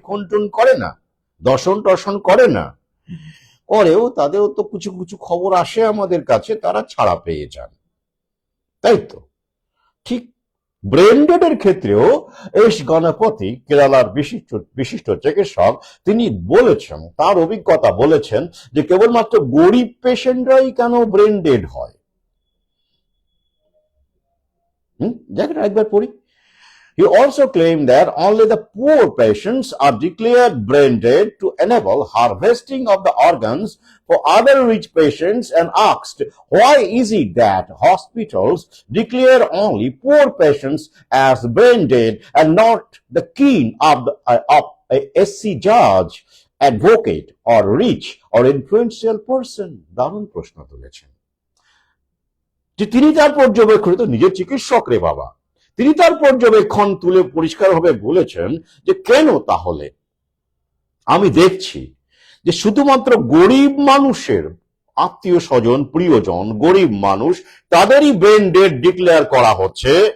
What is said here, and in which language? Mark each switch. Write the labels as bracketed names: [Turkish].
[Bangla] খুন টুন করে না, দর্শন টর্শন করে না? করেও তাদেরও তো কিছু কিছু খবর আসে আমাদের কাছে, তারা ছাড়া পেয়ে যান, তাই তো? ঠিক ব্রেনডেডের ক্ষেত্রেও এস গণপতি, কেরালার বিশিষ্ট বিশিষ্ট চিকিৎসক, তিনি বলেছেন, তার অভিজ্ঞতা বলেছেন যে কেবলমাত্র গরিব পেশেন্টরাই কেন ব্রেনডেড হয়। জায়গাটা একবার পড়ি। [English] He also claimed that only the poor patients are declared brain dead to enable harvesting of the organs for other rich patients, and asked, why is it that hospitals declare only poor patients as brain dead and not the king of a SC judge, advocate, or rich or influential person? [Bangla] দারুণ প্রশ্ন তুলেছেন যে তিনি তার পর্যবেক্ষণ, তো নিজের চিকিৎসক রে বাবা, তিনি তার পর্যবেক্ষণ তুলে পরিষ্কারভাবে বলেছেন যে কেন তাহলে আমি দেখছি যে শুধুমাত্র গরিব মানুষের আত্মীয় স্বজন, প্রিয়জন, গরিব মানুষ, তাদেরই ব্রেন ডেড ডিক্লেয়ার করা হচ্ছে।